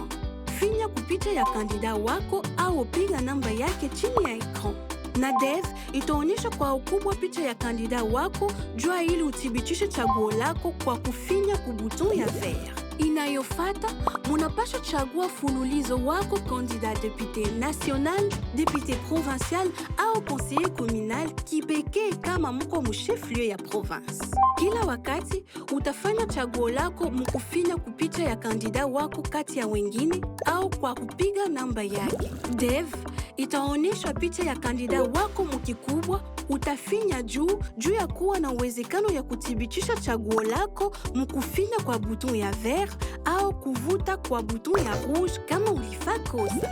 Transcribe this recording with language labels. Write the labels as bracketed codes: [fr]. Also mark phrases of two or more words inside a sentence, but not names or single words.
[sw] Finya kupicha ya kandida wako au piga namba yake chini ya ekran. Na DEV itaonyesha kwa ukubwa picha ya kandida wako jua ili uthibitishe chaguo lako kwa kufinya kubuton ya vert. Inayofata, munapasha chagua fululizo wako kandida [fr] député national, député provincial [sw] au [fr] conseiller communal [sw] kipekee kama mko mchef-lieu ya province. Kila wakati utafanya chaguo lako mkufinya kupicha ya kandida wako kati ya wengine au kwa kupiga namba yake. DEV itaonyesha picha ya kandida wako mkikubwa, utafinya juu ya kuwa na uwezekano ya kuthibitisha chaguo lako mkufinya kwa buton ya vert au kuvuta kwa buton ya rouge kama ulifaa kosa.